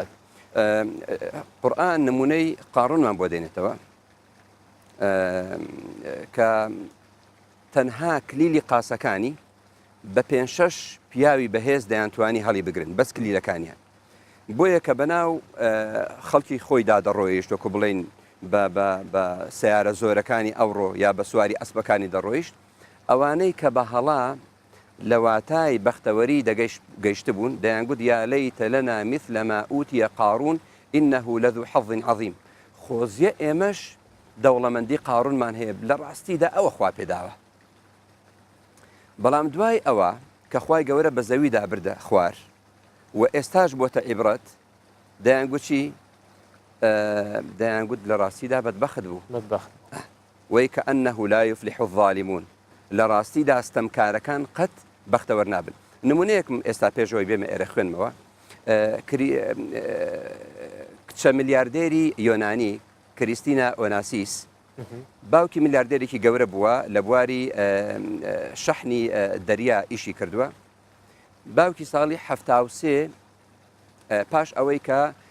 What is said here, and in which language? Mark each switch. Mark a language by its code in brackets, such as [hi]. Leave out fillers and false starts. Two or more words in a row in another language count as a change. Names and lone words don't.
[ckb] قورئان نمونەی قارونمان بۆ دێنێتەوە کە تەنها کلیلی قاسەکانی بە 5-6 پیاوی بەهێز دەیانتوانی هەڵی بگرن بەس کلیلەکانیان بۆیە کە بەناو خەڵکی خۆیدا دەڕۆیشت وەکو بڵێن بە سیارە زۆرەکانی ئەوڕۆ یا بە سواری ئەسپەکانی دەڕۆیشت ئەوانەی کە بە هەڵا لە واتای بەختەوەری گەیشت بوون دەیانگوت [ar] یا لەیتە لەنا مثل ما ئوتیە قارون إنه لذو حظ عظیم [ckb] خۆزیە ئێمەش دەوڵەمەندی قارونمان هەیە لە ڕاستیدا ئەوە خوا پێداوە بەڵام دوای ئەوە کە خوای گەورە بە زەویدا بردە خوار و ئێستاش بۆتە عیبرەت دەیانگوت لە ڕاستیدا بەدبەخت بوو وەی کە [ar] ئەنەه لا يفلح الظالمون [ckb] لە ڕاستیدا ستەمکارەکان قەت بەختەوەر نابن. نمونەیەکم ئێستا پێشەوەی بێمە ئێرە خوێنمەوە کچە ملیاردێری یۆنانی کریستینە ئۆناسیس باوکی ملیاردێرێکی گەورە بووە لە بواری شەحنی دەریا ئیشی کردووە باوکی ساڵی 73 پاش ئەوەی کە